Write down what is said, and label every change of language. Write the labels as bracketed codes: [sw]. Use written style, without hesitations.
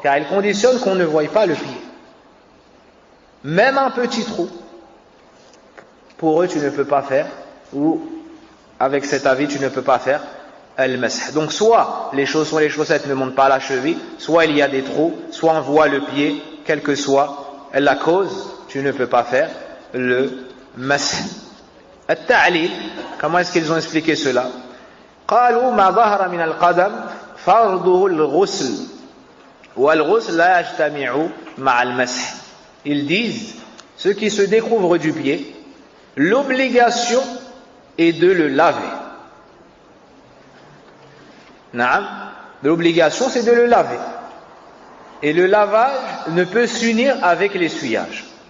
[fr] Car ils conditionnent qu'on ne voie pas le pied. Même un petit trou, pour eux tu ne peux pas faire, ou avec cet avis tu ne peux pas faire al-mash. Donc soit les chaussons et les chaussettes ne montent pas à la cheville, soit il y a des trous, soit on voit le pied, quelle que soit la cause, tu ne peux pas faire le mash. At-ta'lil, comment est-ce qu'ils ont expliqué cela? [ar] قالوا ما ظهر من القدم فرضه الغسل والغسل لا يجتمع مع المسح. [fr] Ils disent, ce qui se découvre du pied, l'obligation est de le laver. Naam, l'obligation c'est de le laver. Et le lavage ne peut s'unir avec l'essuyage.